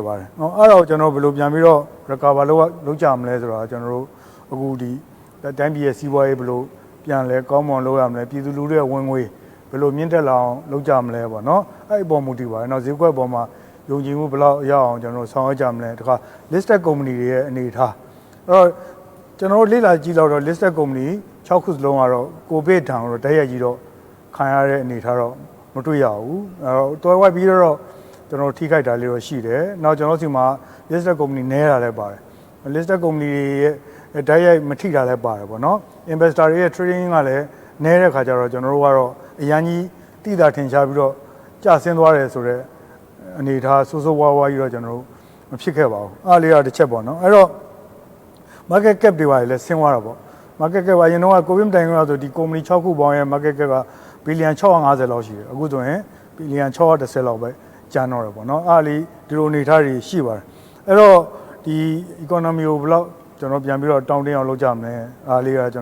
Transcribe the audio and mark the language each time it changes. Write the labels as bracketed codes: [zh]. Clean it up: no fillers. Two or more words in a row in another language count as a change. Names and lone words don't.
[my] ပါတယ်เนาะအဲ့တော့ကျွန်တော်ဘယ်လိုပြန်ပြီးတော့ recover လုပ်ကြမလဲဆိုတော့ကျွန်တော်တို့အခုဒီတိုင်းပြည်ရဲ့စီးပွားရေးဘယ်လိုပြန်လဲကောင်း မွန်လုပ်ရမလဲပြည်သူလူထုရဲ့ဝင်ငွေဘယ်လိုမြင့်တက်လာအောင်လုပ်ကြမလဲပေါ့နော်အဲ့ဒီပုံမူတည်ပါတယ်เนาะဈေးကွက်ပေါ်မှာယုံကြည်မှုဘယ်လောက်ရအောင်ကျွန်တော်တို့ဆောင်ရွက်ကြမလဲတခါ [en] listed company [my] တွေရဲ့အနေအထားအဲ့တော့ကျွန်တော်တို့လေ့လာကြည့်တော့ [en] listed company [my] 6 ခုစလုံးကတော့ကိုဗစ်ထံတော့တရက်ကြီးတော့ခံရတဲ့အနေအထားတော့မတွေ့ရဘူးအဲ့တော့တွဲဝိုက်ပြီးတော့ကျွန်တော်ထိခိုက်တာလေးတော့ရှိတယ်နောက်ကျွန်တော်စီမှာ [en] listed company [my] နဲတာလည်းပါတယ် [en] listed company [my] ရဲ့ဓာတ်ရိုက်မထိတာလည်းပါတယ်ပေါ့နော် investor တွေရဲ့ trading ကလည်းနည်းတဲ့ခါကျတော့ကျွန်တော်တို့ကတော့အရန်ကြီးတိတာထင်ရှားပြီးတော့ကျဆင်းသွားတယ်ဆိုတော့အနေထားဆိုးဆိုးဝါးဝါးကြီးတော့ကျွန်တော်တို့မဖြစ်ခဲ့ပါဘူးအားလေးတော့တစ်ချက်ပေါ့နော်အဲ့တော့ [en] market cap [my] တွေပါလေဆင်းသွားတာပေါ့ [en] market cap [my] အရင်တော့ covid တိုင်ကတော့ဆိုဒီ company 6ခုပေါင်းရဲ့ [en] market cap [my] ကဘီလီယံ650လောက်ရှိတယ်အခုဆိုရင်ဘီလီယံ610လောက်ပဲကျန်တော့တယ်ပေါ့နော်အားလေးဒီလိုအနေထားတွေရှိပါတယ်အဲ့တော့ဒီ economy ကိုဘယ်လောက်ကျွန်တော်ပြန်ပြီးတော့တောင်းတင်းအောင်လုပ်ကြမလဲအားလေးကကျွန်